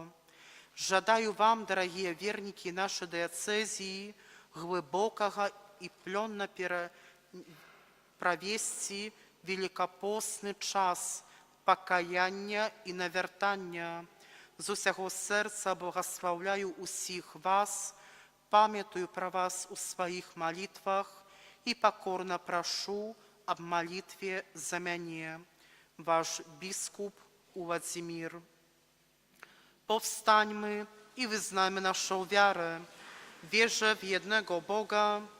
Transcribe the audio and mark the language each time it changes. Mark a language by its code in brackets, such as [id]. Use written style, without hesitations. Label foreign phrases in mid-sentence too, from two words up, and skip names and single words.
[be] Жадаю вам, дарагія вернікі нашай дыяцэзіі, глыбокага і плённа правесці великапостны час пакаяння і навяртання. З усяго сэрца благаслаўляю усіх вас, памятаю пра вас у сваіх малітвах і пакорна прашу аб малітве за мяне. Ваш біскуп Владимир. [pl] Powstańmy i wyznajmy naszą wiarę. Wierzę w jednego Boga,